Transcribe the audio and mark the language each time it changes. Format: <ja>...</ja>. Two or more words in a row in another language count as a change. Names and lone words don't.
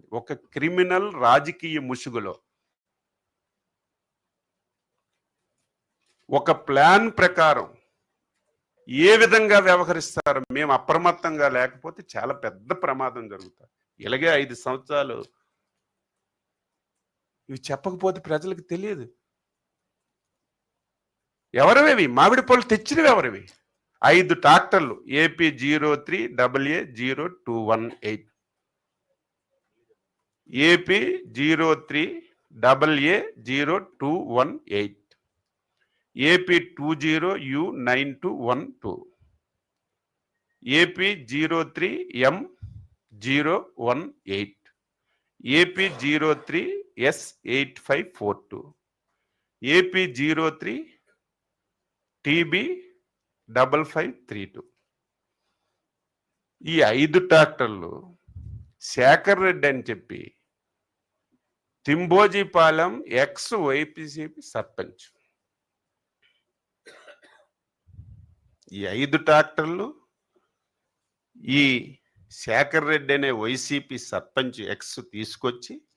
<te>ఒక క్రిమినల్ రాజకీయ ముసుగులో ఒక ప్లాన్ ప్రకారం ఏ విధంగా వ్యవహరిస్తారు మేము అప్రమత్తంగా లేకపోతే చాలా పెద్ద ప్రమాదం జరుగుతుంది. ఇలాగే 5 సంవత్సరాలు ఇవి చెప్పకపోతే ప్రజలకు తెలియదు. ఎవరివి మామిడి పళ్ళు తెచ్చినవి ఎవరివి? 5 ట్రాక్టర్లు AP 03AA0218 AP 03AA0218 AP 20U9212 AP 03M018 AP 03S8542 AP 03 TB 5532. ఈ 5 ట్రాక్టర్లు శేఖర్ రెడ్డి అని చెప్పి తింబోజీపాలెం ఎక్స్ వైసీపీ సర్పంచ్, ఈ 5 ట్రాక్టర్లు ఈ శేఖర్ రెడ్డి అనే వైసీపీ సర్పంచ్ ఎక్స్ తీసుకొచ్చి</te>